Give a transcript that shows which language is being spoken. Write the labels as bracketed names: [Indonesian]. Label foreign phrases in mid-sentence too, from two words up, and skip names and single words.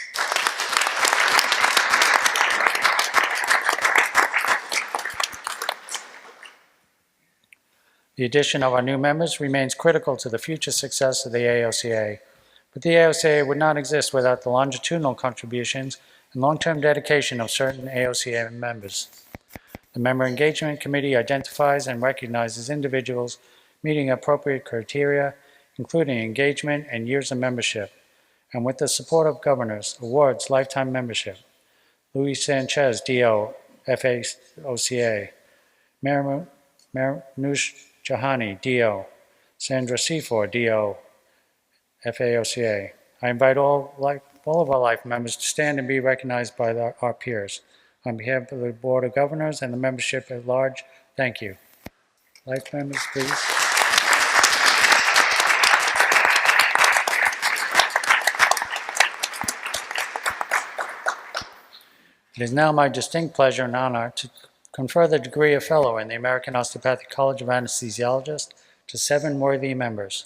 [English] The addition of our new members remains critical to the future success of the AOCA, but the AOCA would not exist without the longitudinal contributions and long-term dedication of certain AOCA members. The Member Engagement Committee identifies and recognizes individuals meeting appropriate criteria, including engagement and years of membership, and with the support of governors, awards lifetime membership. Luis Sanchez, D.O., FAOCA, Marnoosh Jahani, D.O., Sandra Seafor, D.O., FAOCA. I invite all of our life members to stand and be recognized by our peers. On behalf of the Board of Governors and the membership at large, thank you. Life members, please. It is now my distinct pleasure and honor to confer the degree of Fellow in the American Osteopathic College of Anesthesiologists to 7 worthy members.